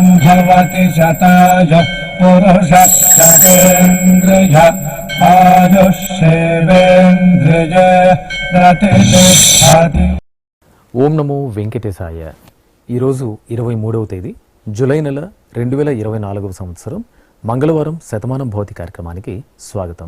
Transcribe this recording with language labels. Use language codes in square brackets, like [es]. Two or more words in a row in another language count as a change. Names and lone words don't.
[sa] भवति शताय पुरुष शतेन्द्रिय आयुष्येवेन्द्रिय प्रतिष्ठति। ఓం నమో వెంకటేశాయ. [te] ఈరోజు 23వ తేదీ జూలై నెల 2024 సంవత్సరం మంగళవారం శతమానం భవతి కార్యక్రమానికి స్వాగతం.